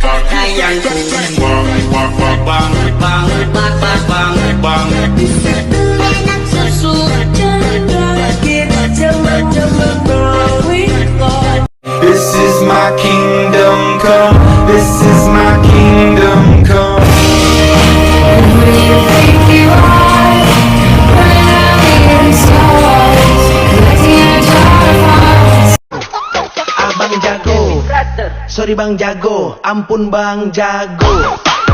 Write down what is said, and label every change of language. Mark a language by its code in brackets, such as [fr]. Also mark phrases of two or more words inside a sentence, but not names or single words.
[en] This is my kingdom come. This is my kingdom come. Who do you think you are? Running stars, collecting your butterflies. [id] Abang jago, sorry bang jago, ampun bang jago.